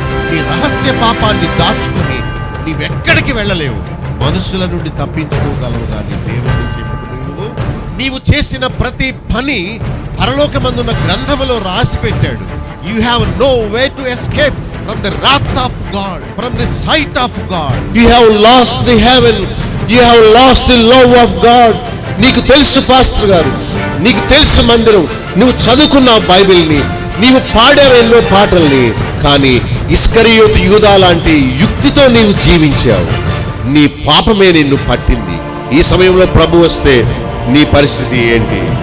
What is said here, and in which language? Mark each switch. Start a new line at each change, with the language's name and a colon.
Telugu: నీ రహస్య పాపాన్ని దాచుకుని నీవెక్కడికి వెళ్ళలేవు. మనుషుల నుండి తప్పించుకోగలవు కానీ దేవుని చెప్పడు. నీవు చేసిన ప్రతి పని పరలోకమందున్న గ్రంథములో రాసి పెట్టాడు.
English: You have no way to escape from the wrath of God, from the sight of God. You have lost the heaven, you have lost the love of God.
Telugu: నీకు తెలుసు పాస్టర్ గారు, నీకు తెలుసు మందిరం, నువ్వు చదువుకున్నావు బైబిల్ని, నీవు పాడావు ఎన్నో పాటల్ని, కానీ ఇస్కరియోతు యూదా లాంటి యుక్తితో నీవు జీవించావు. నీ పాపమే నిన్ను పట్టింది. ఈ సమయంలో ప్రభు వస్తే నీ పరిస్థితి ఏంటి?